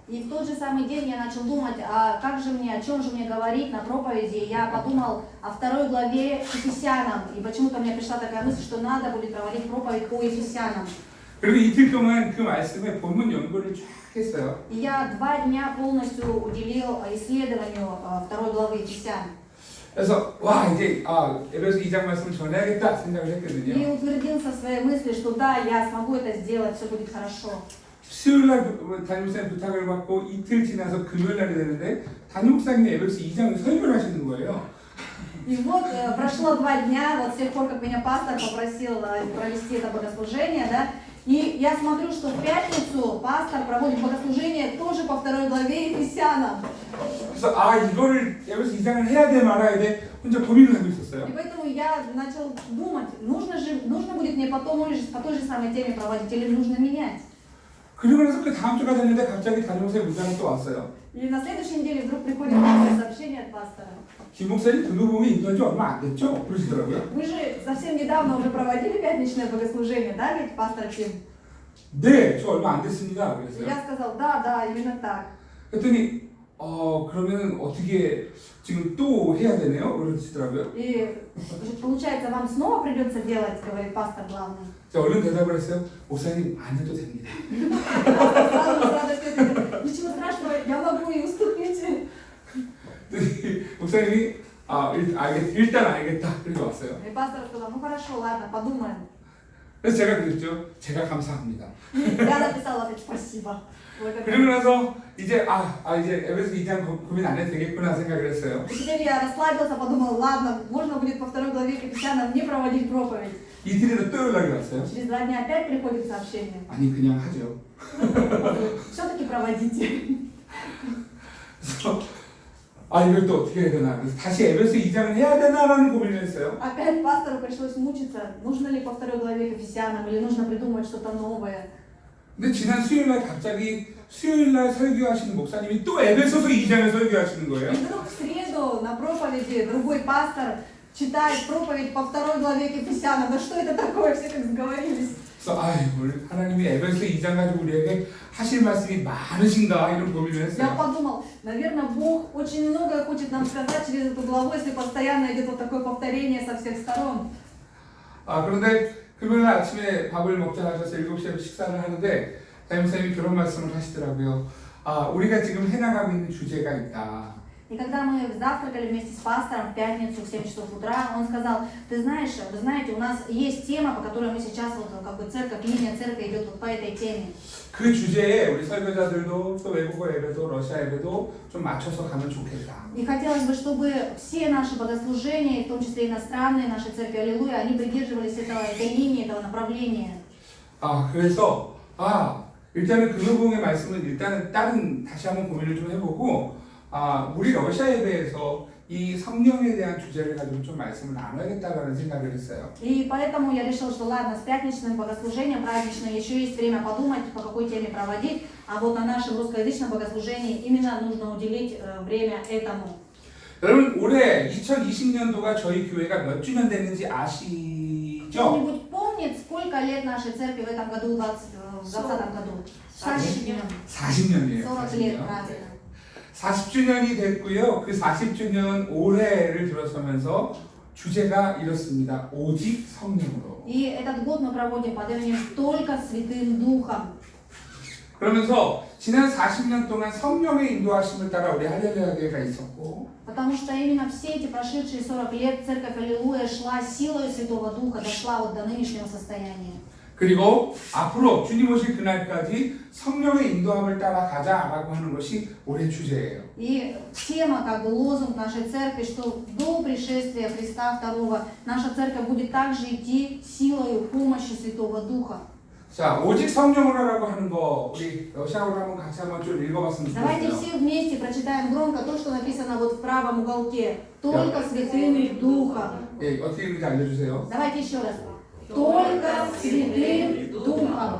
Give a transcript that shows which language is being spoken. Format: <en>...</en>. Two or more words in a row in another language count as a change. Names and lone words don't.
<ru>И в тот же самый день я начал думать, а как же мне, о чем же мне говорить на проповеди. Я подумал о 2 главе Ефесянам, и почему-то мне пришла такая мысль, что надо будет проводить проповедь по Ефесянам.</ru> <ko>그리고 이틀 동안 그 말씀에 본문 연구를 쫙 했어요.</ko> <ru>И я 2 дня полностью уделил исследованию 2 главы Ефесян.</ru> <ko>그래서 와 이제 에베소 2장 말씀을 전해야겠다 생각을</ko> <ru>И</ru> <ko>했거든요.</ko> <ru>утвердился в своей мысли, что да, я смогу это сделать, все будет хорошо.</ru> <ko>수요일날 담임목사님 부탁을 받고 이틀 지나서 금요일날이 되는데 담임목사님이 에베소 2장을 설교를 하시는 거예요.</ko> <ru>И вот прошло 2 дня, вот с тех пор, как меня пастор попросил провести это богослужение, да, и я смотрю, что в пятницу пастор проводит богослужение тоже по 2 главе Ефесянам.</ru> <ko>그래서 이거를 에베소 2장을 해야 돼 말아야 돼 혼자 고민을 하고 있었어요.</ko> <ru>И поэтому я начал думать, нужно будет мне по той же самой теме проводить или нужно менять.</ru> <ko>그리고 나서 그 다음 주가 됐는데 갑자기 담임목사님 문자가 또 왔어요.</ko> <ru>И на следующей неделе вдруг приходит новое сообщение от пастора.</ru> <ko>김 목사님 등록봉에 인도한 지 얼마 안 됐죠? 그러시더라고요.</ko> <ru>Вы же совсем недавно уже проводили пятничное богослужение, да, ведь пастор Ким?</ru> <ko>네, 저 얼마 안 됐습니다. 그랬어요.</ko> <ru>Я сказал, да, именно так.</ru> <ko>그랬더니 그러면 어떻게 지금 또 해야 되네요? 그러시더라고요.</ko> <ru>И получается, вам снова придется делать, говорит пастор главный.</ru> <ko>제가 얼른 대답을 했어요. 목사님 안 해도 됩니다.</ko> <ru>Ничего страшного, я могу и уступить.</ru> <ko>목사님이 일단 알겠다. 그렇게 왔어요.</ko> <ru>И пастор сказал, ну хорошо, ладно, подумаем.</ru> <ko>그래서 제가 그랬죠. 제가 감사합니다.</ko> <ru>Я написала опять спасибо.</ru> <ko>그리고 나서 이제 이제 에베소 2장 고민 안 해도 되겠구나 생각을 했어요.</ko> <ru>И теперь я расслабился, подумал, ладно, можно будет по 2 главе Ефесянам не проводить проповедь.</ru> <ko>이틀이나 또 연락이 왔어요.</ko> <ru>Через 2 дня опять приходит сообщение.</ru> <ko>아니 그냥 하죠.</ko> <ru>Все-таки проводите.</ru> <ko>그래서 이걸 또 어떻게 해야 되나. 그래서 다시 에베소 2장을 해야 되나라는 고민을 했어요.</ko> <ru>Опять пастору пришлось мучиться, нужно ли по 2 главе к Ефесянам или нужно придумать что-то новое.</ru> <ko>근데 지난 수요일날 갑자기 수요일날 설교하시는 목사님이 또 에베소서 2장을 설교하시는 거예요.</ko> <ru>И вдруг в среду на проповеди другой пастор читает проповедь по 2 главе к Ефесянам. Да что это такое? Все как сговорились.</ru> <ko>그래서 오늘 하나님이 에베소 2장 가지고 우리에게 하실 말씀이 많으신가 이런 고민을</ko> <ru>Я</ru> <ko>했어요.</ko> <ru>подумал, наверное, Бог очень многое хочет нам сказать через эту главу, если постоянно идет вот такое повторение со всех сторон.</ru> <ko>그런데 금요일 아침에 밥을 먹자 하셔서 7시에 식사를 하는데 담임선생님이 그런 말씀을 하시더라고요. 우리가 지금 해나가고 있는 주제가 있다.</ko> <ru>И когда мы завтракали вместе с пастором в пятницу в 7 часов утра, он сказал, вы знаете, у нас есть тема, по которой мы сейчас, вот как бы церковь, линия церкви идет вот по этой теме.</ru> <ko>그 주제에 우리 설교자들도 또 외국어 예배도 러시아 예배도 좀 맞춰서 가면 좋겠다.</ko> <ru>И хотелось бы, чтобы все наши богослужения, в том числе иностранные наши церкви, аллилуйя, они придерживались этой линии, этого направления.</ru> <ko>그래서 일단은 금요봉의 말씀은 일단은 다시 한번 고민을 좀 해보고 우리 러시아 예배에서 이 성령에 대한 주제를 가지고 좀 말씀을 나눠야겠다라는 생각을 했어요.</ko> <ru>И поэтому я решил, что ладно, с пятничным богослужением праздничным еще есть время подумать, по какой теме проводить, а вот на нашем русскоязычном богослужении именно нужно уделить время этому.</ru> <ko>여러분 올해 2020년도가 저희 교회가 몇 주년 됐는지 아시죠?</ko> <ru>Кто-нибудь помнит, сколько лет нашей церкви в этом году, в 2020 году?</ru> <ko>40년이에요.</ko> <ru>40 лет, правильно.</ru> <ko>40주년이 됐고요. 그 40주년 올해를 들어서면서 주제가 이렇습니다. 오직 성령으로.</ko> <ru>И этот год мы проводим под именем «Только Святым Духом».</ru> <ko>그러면서 지난 40년 동안 성령의 인도하심을 따라 우리 할렐루야 교회가 있었고</ko> <ru>Потому что именно все эти прошедшие 40 лет церковь Аллилуйя шла силой Святого Духа, дошла вот до нынешнего состояния.</ru> <ko>그리고 앞으로 주님 오실 그날까지 성령의 인도함을 따라 가자라고 하는 것이 올해 주제예요.</ko> <ru>И тема, как бы лозунг нашей церкви, что до пришествия Христа II наша церковь будет также идти силой помощи Святого Духа.</ru> <ko>자, 오직 성령으로라고 하는 거 우리 러시아어로 한번 같이 한번 좀 읽어봤으면</ko> <ru>Давайте</ru> <ko>좋겠어요.</ko> <ru>все вместе прочитаем громко то, что написано вот в правом уголке. Только святым Духом.</ru> <ko>예, 어떻게 읽는지 알려주세요.</ko> <ru>Давайте еще раз. Только святым Духом.</ru>